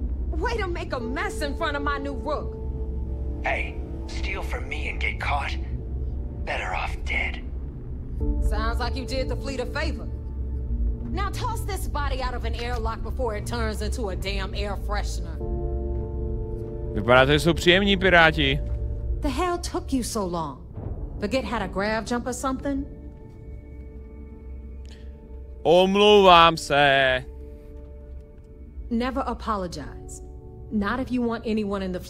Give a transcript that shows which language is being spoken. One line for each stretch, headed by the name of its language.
English: Way to make a mess in front of my new rook. Hey, steal from me and get caught? Better off dead. Sounds like you did the fleet a favor. Now toss this body out of an airlock before it turns into a damn air freshener.
Czech: Vypadá to, že jsou příjemní piráti.
English: The hell took you so long? Forget how to grav jump or something?
Czech: Omlouvám se.
English: Never apologize. Not if you want anyone in the fleet